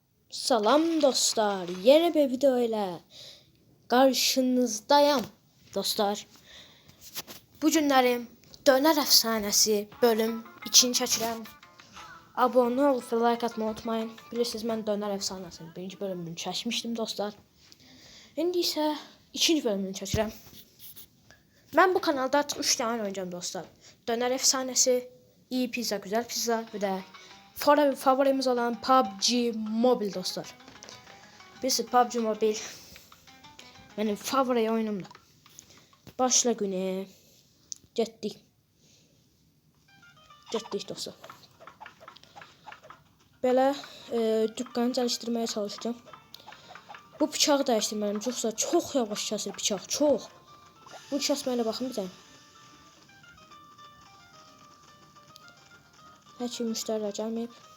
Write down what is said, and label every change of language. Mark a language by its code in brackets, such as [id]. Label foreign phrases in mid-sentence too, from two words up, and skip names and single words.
[tr] Salam dostlar, yeni bir video ile karşınızdayım dostlar. [az] Bu günlerim Döner Efsanesi bölüm 2'ni çəkirəm. [tr] Abone ol ve like atmayı unutmayın. [az] Bilirsiniz mən Döner Efsanesinin 1. bölümünü çəkmişdim dostlar. İndi isə 2. bölümünü çəkirəm. Mən bu kanalda artıq 3 [tr] tane oynayacağım [az] dostlar. [tr] Döner Efsanesi, iyi pizza, güzel pizza ve de favorimiz olan PUBG Mobile dostlar. Birisi PUBG Mobile benim favori oyunumda. Başla güne. [az] Getdik dostlar. [tr] Belə dükkanı çalıştırmaya çalışacağım. [az] Bu bıçağı dəyişdirməliyim. Yoxsa çox yavaş kəsir bıçaq, çox. Bu kəsməylə baxın bir dənə. Heç bir müştərilər gəlməyib.